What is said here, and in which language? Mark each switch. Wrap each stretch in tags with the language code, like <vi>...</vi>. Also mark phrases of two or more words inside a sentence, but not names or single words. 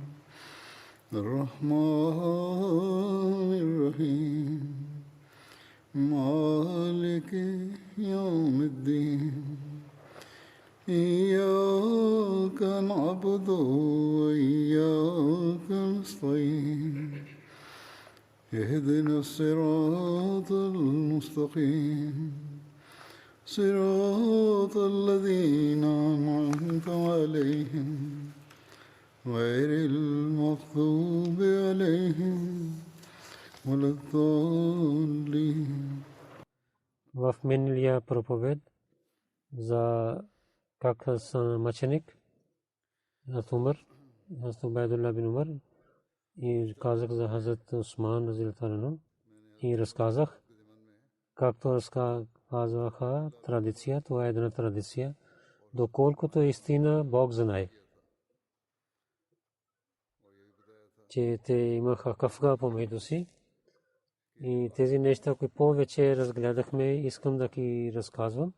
<ar>الرحمن الرحيم مالك يوم الدين إياك نعبد وإياك نستعين اهدنا الصراط المستقيم صراط الذين أنعمت عليهم غير المغضوب عليهم ولا الضالين.</ar> <bg>В миналия проповед за как мъченик Хазрат Умар, Хазрат Убайдулlah бин Умар, и казах за Хазрат Усман</bg> <ar>رضي الله عنه</ar> <bg>и разказах както разказваха традиция. Това е една традиция, доколкото е истина Бог знае, че те имаха кафга помежду си. И тези неща, които повече разгледахме, искам да ги разказвам.</bg>